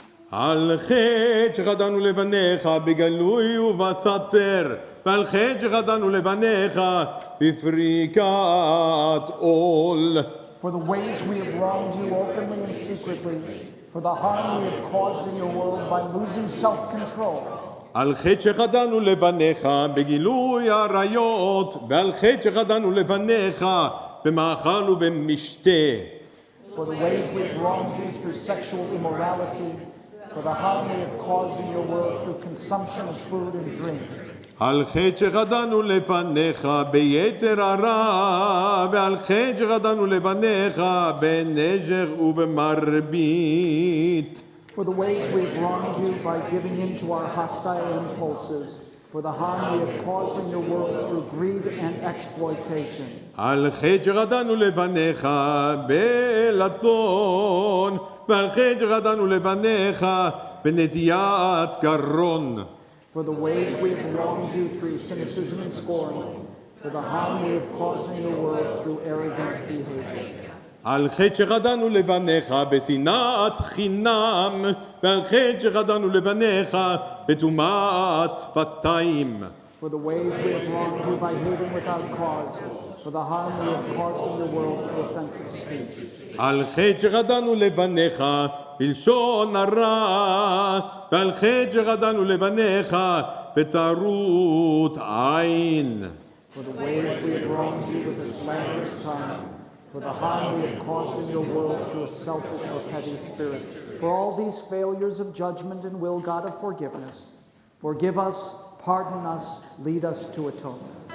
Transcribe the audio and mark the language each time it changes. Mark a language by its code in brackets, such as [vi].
[he] על חטא שחטאנו לבניך בגלוי ובסתר, ועל חטא שחטאנו לבניך בפריקת עול. [en] For the ways we have wronged you openly and secretly, for the harm we have caused in your world by losing self-control. [he] על חטא שחטאנו לבניך בגילוי עריות, ועל חטא שחטאנו לבניך במאכל ובמשתה. [en] For the ways we have wronged you through sexual immorality, for the harm we have caused in your world through consumption of food and drink. [he] על חטא שחטאנו לפניך ביתר הרע, ועל חטא שחטאנו לפניך בנשך ובמרבית. [en] For the ways we have wronged you by giving in to our hostile impulses, for the harm we have caused in your world through greed and exploitation. [he] על חטא שחטאנו לפניך בלצון, ועל חטא שחטאנו לפניך בנטיית גרון. [en] For the ways we have wronged you through cynicism and scorn, for the harm we have caused in your world through arrogant behavior. [he] על חטא שחטאנו לפניך בשנאת חינם, ועל חטא שחטאנו לפניך בטומאת שפתיים. [en] For the ways we have wronged you by hating without cause, for the harm we have caused in the world through offensive speech. [he] על חטא שחטאנו לבניך בלשון הרע, ועל חטא שחטאנו לבניך בצרות עין. [en] For the ways we have wronged you with a slanderous tongue, for the harm we have caused in your world through a selfish or petty spirit. For all these failures of judgment and will, God of forgiveness, forgive us, pardon us, lead us to atonement.